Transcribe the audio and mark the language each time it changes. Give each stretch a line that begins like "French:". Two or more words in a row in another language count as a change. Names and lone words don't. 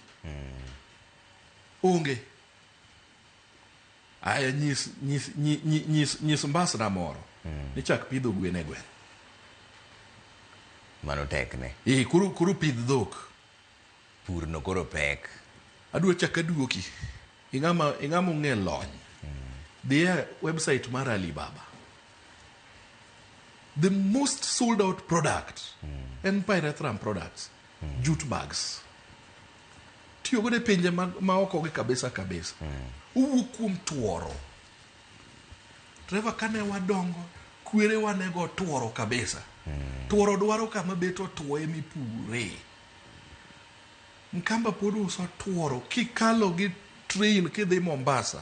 Luo (Kenya and Tanzania): Onge. Aya nyis mbasna moro. Ni chak pidho gwen e gweng'. Mano tekne. Kuro pidh dhok. Pur no koro pek. Adwa chak aduoki. Ing'ama ong'e lony. Dhie website mar Alibaba.
English: The most sold out product and pyrethrum products jute bags.
Luo (Kenya and Tanzania): Tiyo go e pinje ma oko gi kabisa. Owuok kuom tuoro. Trevor, kane wadongo, kwere wanego tuoro kabisa. Tuoro dwaro kama beto tuoye mipure. Mkamba pod uso tuoro kikalo gi train kidhi Mombasa.